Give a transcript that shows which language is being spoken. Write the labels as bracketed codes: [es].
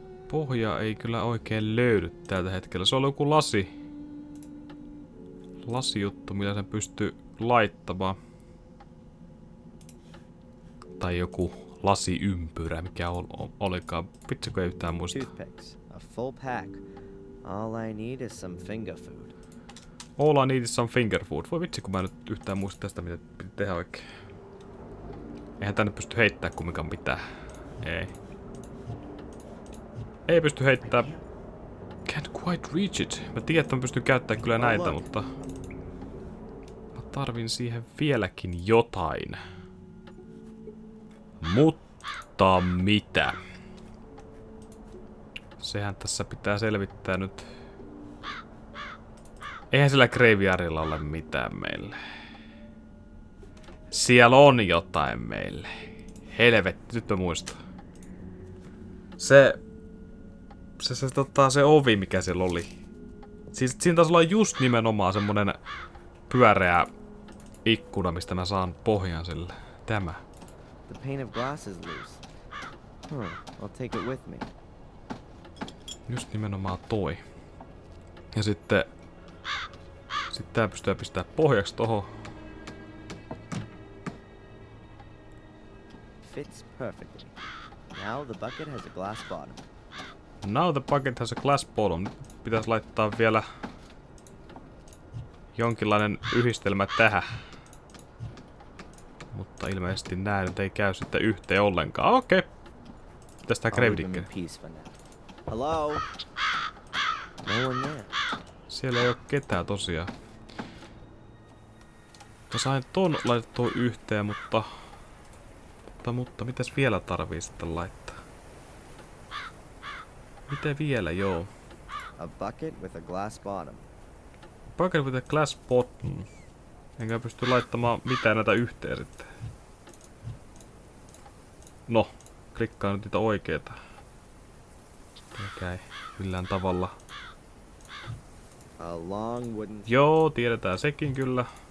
[fi] Pohja ei kyllä oikein löydy tältä hetkellä. Se on joku lasijuttu, millä sen pystyy laittamaan. Tai joku lasiympyrä, mikä olikaan. Vitsikö ei yhtään muista. [en] Toothpicks, a full pack. All I need is some finger food. All I need is some finger food. [fi] Voi vitsi, kun mä nyt yhtään muista tästä, mitä piti tehdä oikein. Eihän tänne pysty heittää kumminkaan mitään. Ei. Ei pysty heittää. [en] Can't quite reach it. [fi] Mä tiedän, että mä pystyn käyttämään kyllä näitä, mutta... Mä tarvin siihen vieläkin jotain. Mutta mitä? Sehän tässä pitää selvittää nyt. Eihän sillä graveyardilla ole mitään meille. Siellä on jotain meille. Helvetti, nyt mä muistan. Se ovi, mikä siellä oli. Siis siinä taisi olla just nimenomaan semmonen pyöreä ikkuna, mistä mä saan pohjan sille. Tämä. [en] The pane of glass is loose. I'll take it with me. [fi] Just nimenomaan toi. Ja sitten tää pystyy pistää pohjaksi tohon. [en] Fits perfectly. Now the bucket has a glass bottom. Now the bucket has a glass bottom. [fi] Nyt pitäisi laittaa vielä jonkinlainen yhdistelmä tähän. Mutta ilmeisesti nää nyt ei käy sitten yhteen ollenkaan. Okei. Mitäs tää Gravedikki? [en] Hello? No one there. [fi] Siellä ei oo ketään tosiaan. Mä sain ton laitettua yhteen, mutta mitäs vielä tarvii sitten laittaa? Mitä vielä, joo? [en] A bucket with a glass bottom. Poker with a glass bottom. [fi] Enkä pysty laittamaan mitään näitä yhteen sitten. No, klikkaa nyt niitä oikeita. Mikä ei millään tavalla. [en] A long wooden... [fi] Joo, tiedetään sekin kyllä.